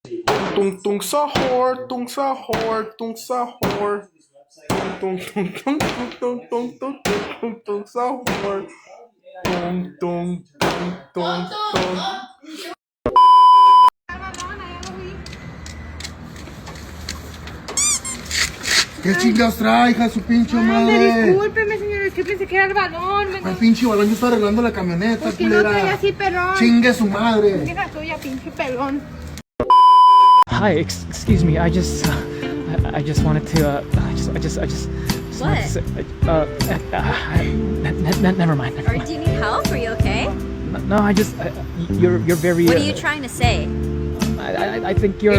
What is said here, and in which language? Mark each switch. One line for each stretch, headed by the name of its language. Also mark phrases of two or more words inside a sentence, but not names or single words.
Spanish: Tung tung sahur, tung sahur, tung sahur. Tung tung tung tung tung tung tung tung tung sahur. Tung tung tung tung tung. ¿Qué chingados trae, hija de su pinche madre? Discúlpeme, señor, es que pensé que era el balón. El pinche balón, yo estaba arreglando la camioneta, Porque no culera. traía así pelón. Chingue su madre. Deja tuya, pinche pelón.
English: Hi, excuse me. I just wanted to. I just wanted to say. Never mind. Or do you need help? Are you okay? No, you're very. What are you trying to say? I think you're.